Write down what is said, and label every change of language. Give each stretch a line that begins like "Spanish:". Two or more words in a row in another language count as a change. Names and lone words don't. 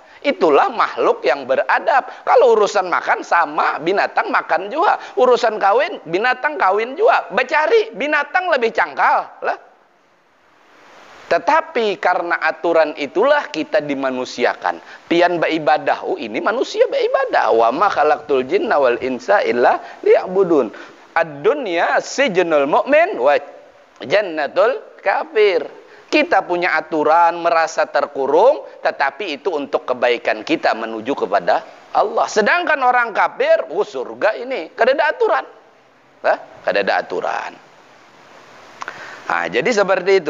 Banjar: Itulah makhluk yang beradab. Kalau urusan makan sama, binatang makan juga. Urusan kawin, binatang kawin juga. Becari, binatang lebih cangkal lah. Tetapi karena aturan itulah kita dimanusiakan. Pian beribadah, ini manusia beribadah.
Arabic: وما خلقت الجن والإنس إلا ليعبدون. الدنيا سجن المؤمن وجنة الكافر.
Banjar: Kita punya aturan, merasa terkurung, tetapi itu untuk kebaikan kita menuju kepada Allah. Sedangkan orang kafir, surga ini, kada ada aturan. Kada ada aturan. Nah, jadi seperti itu.